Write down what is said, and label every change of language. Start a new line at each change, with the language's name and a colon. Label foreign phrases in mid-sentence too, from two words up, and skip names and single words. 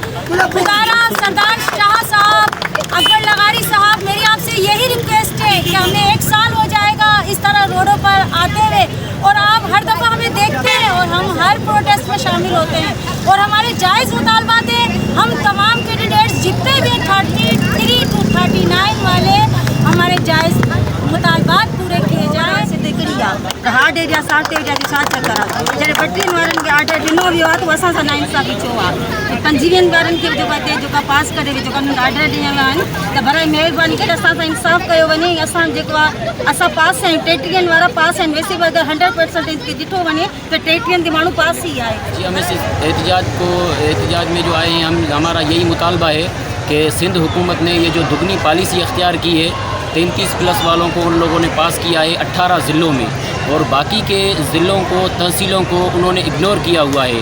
Urdu: خدارا سردار شاہ صاحب، اکبر لغاری صاحب، میری آپ سے یہی ریکویسٹ ہے کہ ہمیں 1 سال ہو جائے گا اس طرح روڈوں پر آتے ہوئے اور آپ ہر دفعہ ہمیں دیکھتے ہیں اور ہم ہر پروٹیسٹ میں شامل ہوتے ہیں اور ہمارے جائز مطالبات ہیں. ہم تمام کینڈیڈیٹس جتنے بھی 33 to 39 والے ہمارے جائز مطالبات پورے کیے جائیں.
English: hard area
Sindhi: साठ एरिया जो छा करा जॾहिं 32 वारनि खे ऑर्डर ॾिनो वियो आहे त असां सां नाइंसाफ़ी छो आहे? 25 वारनि खे जेका पास करे जेका ऑर्डर ॾिना विया आहिनि त भराई महिरबानी करे असां सां इंसाफ़ कयो वञे। असां जेको आहे असां पास आहियूं, 33 वारा पास आहिनि।
Urdu: ویسے بھی اگر
Sindhi: 100% खे ॾिठो वञे त 33 के माण्हू पास ही आहे।
Urdu: جی، ہم اس احتجاج میں جو آئے ہیں، ہمارا یہی مطالبہ ہے کہ سندھ حکومت نے یہ جو دگنی پالیسی اختیار کی ہے، 33+ والوں کو ان لوگوں نے پاس کیا ہے 18 ضلعوں میں اور باقی کے ضلعوں کو، تحصیلوں کو انہوں نے اگنور کیا ہوا ہے.